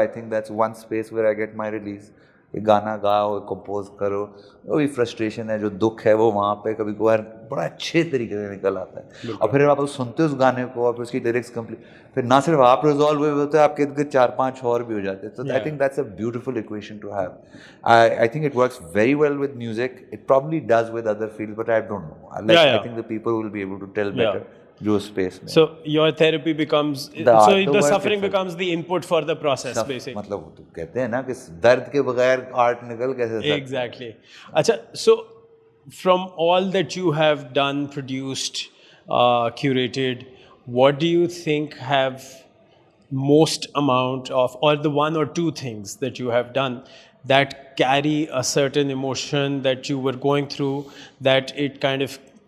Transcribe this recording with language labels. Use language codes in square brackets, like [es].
[en] I think that's one space where I get my release. [ur] ایک گانا گاؤ, compose کرو, وہی فرسٹریشن ہے, جو دکھ ہے وہ وہاں پہ کبھی کبھار بڑا اچھے طریقے سے نکل آتا ہے. اور پھر آپ سنتے ہو اس گانے کو, اور پھر اس کی لیرکس کمپلیٹ, پھر نہ صرف آپ ریزالو ہوئے ہوتے ہیں, آپ کے ارد 4-5 اور بھی ہو جاتے ہیں. [en] تو I think that's a beautiful equation to have. I think it works very well with music. It probably does with other field, but I don't know. I think the people will be able to tell better. [ur] جو space میں, [en] so your therapy becomes, so the suffering becomes the input for the process basically. [ur] مطلب تو کہتے ہیں نا کہ درد کے بغیر آرٹ نکل کیسے سکتا ہے. [en] Exactly. اچھا, so from all that you have done, produced, curated, what do you think have most amount of, or the one or two things that you have done that carry a certain emotion that you were going through, that it kind of